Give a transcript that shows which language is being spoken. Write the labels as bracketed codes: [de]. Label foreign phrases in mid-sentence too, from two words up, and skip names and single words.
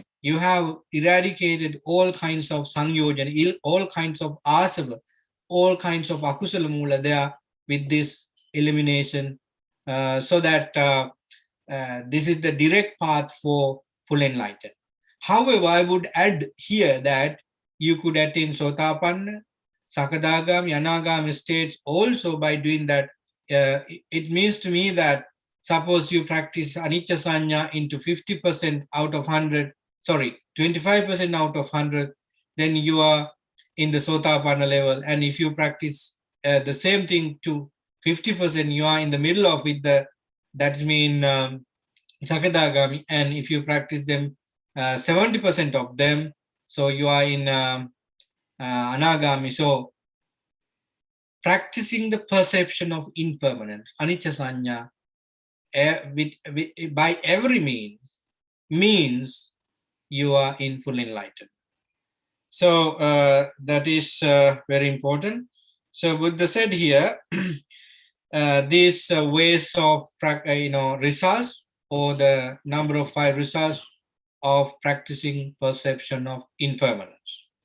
[en] You have eradicated all kinds of sanyojan, all kinds of asava, all kinds of [pi] akusala mula [en] there with this elimination, so that this is the direct path for full enlightenment. However, I would add here that you could attain Sotapanna, Sakadagami, Anagami states also by doing that. It means to me that suppose you practice [pi] anicca sanya [en] into 50% out of 100, sorry, 25% out of 100, then you are in the Sotapanna level. And if you practice the same thing to 50%, you are in the middle of it, that means Sakadagami. And if you practice them 70% of them, so you are in Anagami. So practicing the perception of impermanence, [pi] anicca sanya, [en] by every means you are in full enlightenment. So that is very important. So Buddha said here, these ways of results, or the number of 5 results of practicing perception of impermanence.